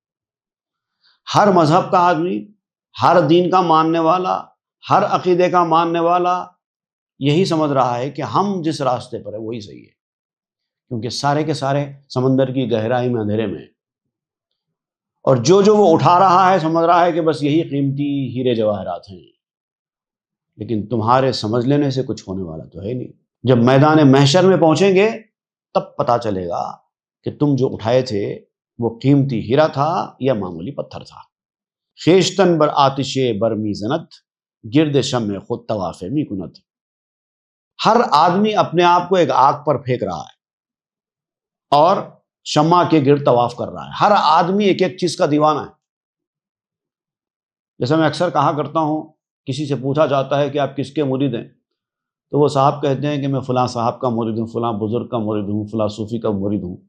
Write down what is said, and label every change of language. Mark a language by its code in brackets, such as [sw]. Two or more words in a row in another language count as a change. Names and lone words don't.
[ur] ہر مذہب کا آدمی، ہر دین کا ماننے والا، ہر عقیدے کا ماننے والا یہی سمجھ رہا ہے کہ ہم جس راستے پر ہے وہی صحیح ہے، کیونکہ سارے کے سارے سمندر کی گہرائی میں اندھیرے میں ہیں، اور جو وہ اٹھا رہا ہے سمجھ رہا ہے کہ بس یہی قیمتی ہیرے جواہرات ہیں، لیکن تمہارے سمجھ لینے سے کچھ ہونے والا تو ہے نہیں۔ جب میدان محشر میں پہنچیں گے تب پتہ چلے گا کہ تم جو اٹھائے تھے وہ قیمتی ہیرا تھا یا معمولی پتھر تھا۔ [fa] خیشتن بر آتش برمی زنت گرد شمع خود طواف می کنت۔ [ur] ہر آدمی اپنے آپ کو ایک آگ پر پھینک رہا ہے اور شمع کے گرد طواف کر رہا ہے۔ ہر آدمی ایک ایک چیز کا دیوانہ ہے۔ جیسا میں اکثر کہا کرتا ہوں، کسی سے پوچھا جاتا ہے کہ آپ کس کے مرید ہیں، تو وہ صاحب کہتے ہیں کہ میں فلاں صاحب کا مرید ہوں، فلاں بزرگ کا مرید ہوں، فلاں صوفی کا مرید ہوں۔